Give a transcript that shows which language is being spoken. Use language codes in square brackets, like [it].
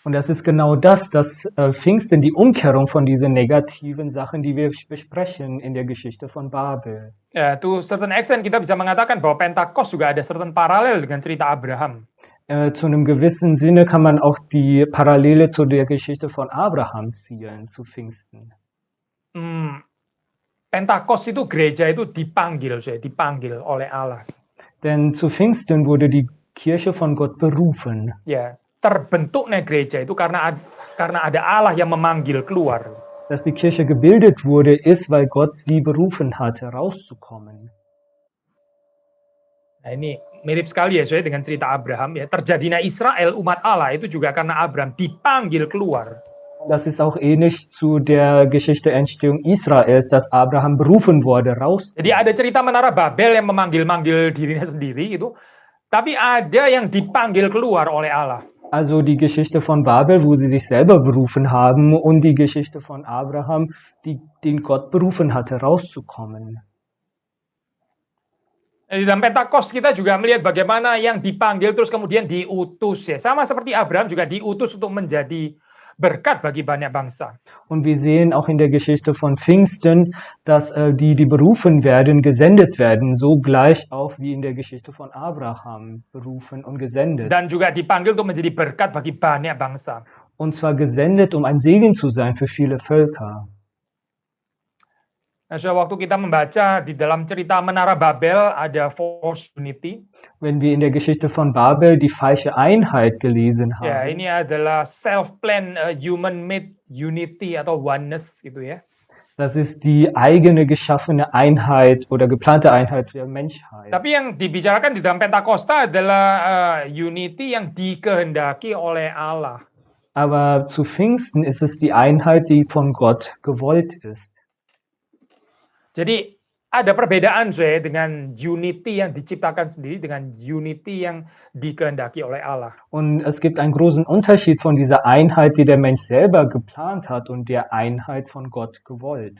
[de] Und das ist genau das, dass Pfingsten die Umkehrung von diesen negativen Sachen, die wir besprechen in der Geschichte von Babel. [id] Ya, [en] to certain extent [id] kita bisa mengatakan bahwa Pentakos juga ada [en] certain paralel [id] dengan cerita Abraham. [de] Zu einem gewissen Sinne kann man auch die Parallele zu der Geschichte von Abraham ziehen, zu Pfingsten. [id] Pentakos itu gereja itu dipanggil oleh Allah. [de] Denn zu Pfingsten wurde die Kirche von Gott berufen. [id] Ya, terbentuknya gereja itu karena ada Allah yang memanggil keluar. [de] Dass die Kirche gebildet wurde, ist, weil Gott sie berufen hatte, rauszukommen. [id] Nah, ini mirip sekali ya soalnya dengan cerita Abraham ya. Terjadinya Israel umat Allah itu juga karena Abraham dipanggil keluar. [de] Das ist auch ähnlich zu der Geschichte Entstehung Israels, dass Abraham berufen wurde, raus. [id] Jadi ada cerita Menara Babel yang memanggil-manggil dirinya sendiri gitu. Tapi ada yang dipanggil keluar oleh Allah. [de] Also die Geschichte von Babel, wo sie sich selber berufen haben, und die Geschichte von Abraham, den Gott berufen hatte, rauszukommen. [id] Di dalam Pentakos kita juga melihat bagaimana yang dipanggil terus kemudian diutus ya. Sama seperti Abraham juga diutus untuk menjadi berkat bagi banyak bangsa. [de] Und wir sehen auch in der Geschichte von Pfingsten, dass die berufen werden, gesendet werden, so gleich auch wie in der Geschichte von Abraham, berufen und gesendet. [id] Dan juga dipanggil untuk menjadi berkat bagi banyak bangsa. [de] Und zwar gesendet, um ein Segen zu sein für viele Völker. [id] Nah, waktu kita membaca di dalam cerita Menara Babel ada [en] false unity. [de] Wenn wir in der Geschichte von Babel die falsche Einheit gelesen haben. [id] Ya, ini adalah [en] self-planned human-made unity [id] atau oneness gitu ya. [de] Das ist die eigene geschaffene Einheit oder geplante Einheit der Menschheit. [id] Tapi yang dibicarakan di dalam Pentakosta adalah unity yang dikehendaki oleh Allah. [de] Aber zu Pfingsten ist es die Einheit, die von Gott gewollt ist. [id] Jadi ada perbedaan saya dengan unity yang diciptakan sendiri dengan unity yang dikehendaki oleh Allah. [de] Und es gibt einen großen Unterschied von dieser Einheit, die der Mensch selber geplant hat, und der Einheit von Gott gewollt.